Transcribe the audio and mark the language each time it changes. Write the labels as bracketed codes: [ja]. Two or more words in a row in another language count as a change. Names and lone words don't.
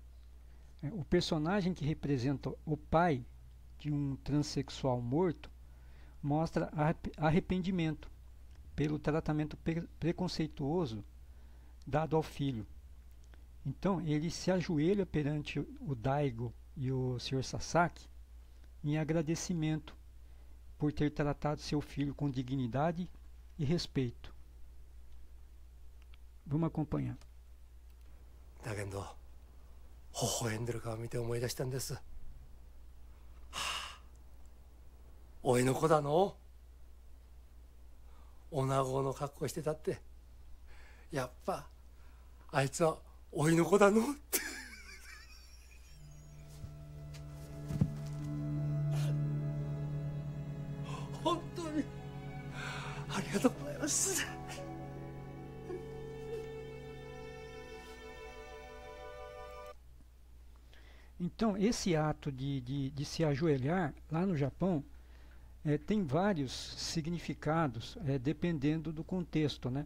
[pt] O personagem que representa o pai de um transexual morto mostra arrependimento pelo tratamento preconceituoso dado ao filho. Então ele se ajoelha perante o Daigo e o Sr. Sasaki em agradecimento por ter tratado seu filho com dignidade e respeito. Vamos acompanhar. [ja] だけど微笑んでる顔見て思い出したんです。はあ、おいの子だの。女子の格好してたって、やっぱあいつはおいの子だのって。本当にありがとうございます。 [pt] Então, esse ato de se ajoelhar, lá no Japão, tem vários significados, dependendo do contexto, né?